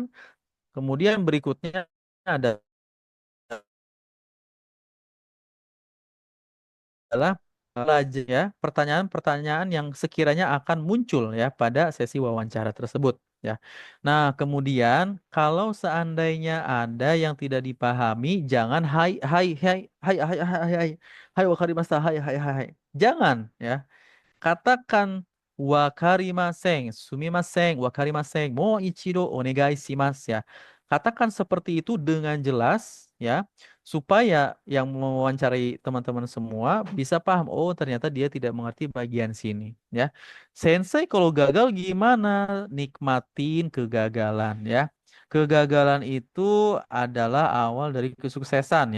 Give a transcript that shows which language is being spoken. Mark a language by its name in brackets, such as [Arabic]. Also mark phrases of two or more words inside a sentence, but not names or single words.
[Indonesian] Kemudian berikutnya adalah belajar ya pertanyaan-pertanyaan yang sekiranya akan muncul ya pada sesi wawancara tersebut ya. Nah, kemudian kalau seandainya ada yang tidak dipahami, jangan [Japanese] はい はい はい はい はい はい はい はい はい わかりました はい はい はい はい. [Indonesian] Jangan ya. Katakan [Japanese] わかりません、すみません、わかりません、もう 一度 お願い します ya. [Indonesian] Katakan seperti itu dengan jelas ya, supaya yang mewawancarai teman-teman semua bisa paham, oh ternyata dia tidak mengerti bagian sini ya. Sensei kalau gagal gimana? Nikmatin kegagalan ya. Kegagalan itu adalah awal dari kesuksesan ya.